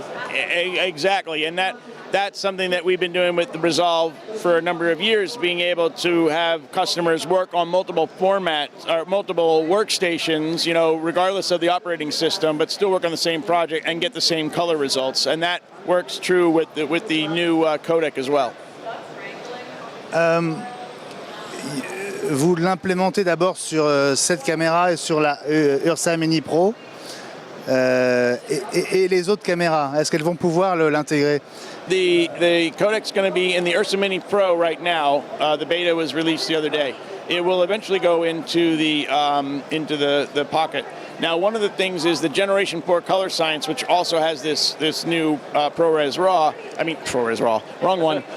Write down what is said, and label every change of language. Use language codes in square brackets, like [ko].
[en] Exactly, and that's something that we've been doing with the Resolve for a number of years, being able to have customers work on multiple formats or multiple workstations, regardless of the operating system, but still work on the same project and get the same color results. And that works true with the new codec as well. [fr] Vous l'implémentez d'abord sur cette caméra et sur la Ursa Mini Pro et les autres caméras. Est-ce qu'elles vont pouvoir l'intégrer? [en] The codec's going to be in the Ursa Mini Pro right now. The beta was released the other day. It will eventually go into the Pocket. Now, one of the things is the Generation 4 Color Science, which also has this new ProRes RAW. Wrong one.